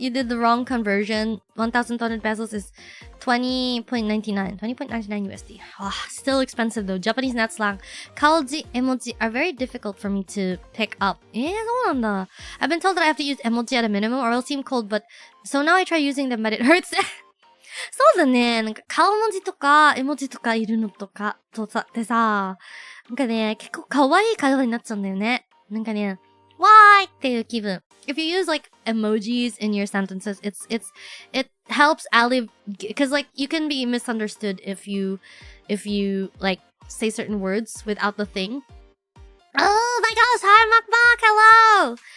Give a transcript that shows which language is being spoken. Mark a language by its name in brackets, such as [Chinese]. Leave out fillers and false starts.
[English] You did the wrong conversion. 1,200 pesos is 20.99 USD. Still expensive though. Japanese net slang. Kaoji, emoji are very difficult for me to pick up. I've been told that I have to use emoji at a minimum or I'll seem cold, but so now I try using them, but it hurts. [Japanese] そうだね。なんか顔文字とか絵文字とかいるのとかとさってさ、なんかね、結構可愛い会話になっちゃうんだよね。なんかね、 [English] why [Japanese] っていう気分。 [English] If you use like emojis in your sentences, it helps because like you can be misunderstood if you like say certain words without the thing. Oh my gosh, hi Makmak, hello.